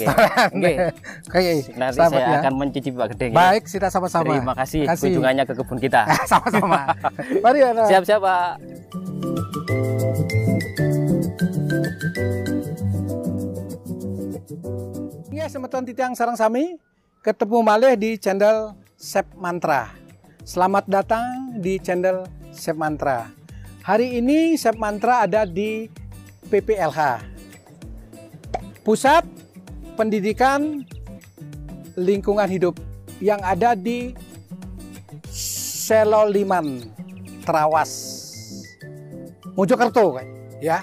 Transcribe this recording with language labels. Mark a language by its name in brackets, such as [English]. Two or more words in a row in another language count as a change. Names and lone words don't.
[Indonesian] Nanti saya akan mencicipi Pak Gede. Baik, kita sama-sama. Terima kasih kunjungannya ke kebun kita. Sama-sama. Mari Yanto. Siap-siap Pak. Ya, [Balinese] semeton titiang sarang sami, ketemu malih di channel Chef Mantra. [Indonesian] Selamat datang di channel Chef Mantra. Hari ini Chef Mantra ada di PPLH, Pusat Pendidikan Lingkungan Hidup, yang ada di Seloliman, Trawas, Mojokerto, ya.